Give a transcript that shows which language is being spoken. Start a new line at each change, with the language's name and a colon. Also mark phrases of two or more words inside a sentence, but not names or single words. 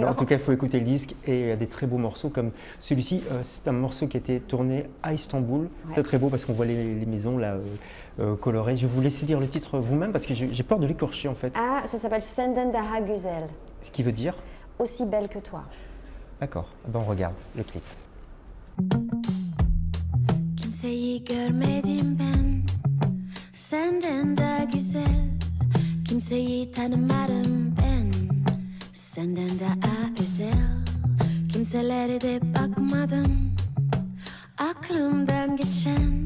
French: En tout cas, il faut écouter le disque et il y a des très beaux morceaux comme celui-ci. C'est un morceau qui a été tourné à Istanbul. C'est très beau parce qu'on voit les maisons là, colorées. Je vais vous laisser dire le titre vous-même parce que j'ai peur de l'écorcher en fait. Ah, ça s'appelle Senden Daha Güzel. Ce qui veut dire? Aussi belle que toi. D'accord. Ben, on regarde le clip.
Turkish: Kimseyi görmedim ben, senden daha güzel. Kimseyi tanımadım ben, senden daha özel. Kimselere de bakmadım, aklımdan geçen.